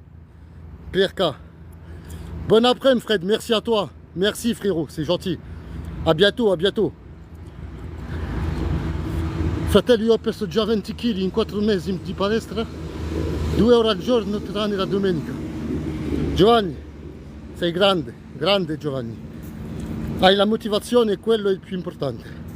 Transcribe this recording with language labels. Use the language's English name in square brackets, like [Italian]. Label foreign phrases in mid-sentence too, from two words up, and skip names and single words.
[French] PRK. Bon après-midi, Fred, merci à toi. Merci, frérot, c'est gentil. À bientôt, à bientôt. [Italian] Fratello, io ho perso già 20 kg in 4 mesi di palestra, 2 ore al giorno, tranne la domenica. Giovanni, sei grande, grande Giovanni. Hai la motivazione e quello è il più importante.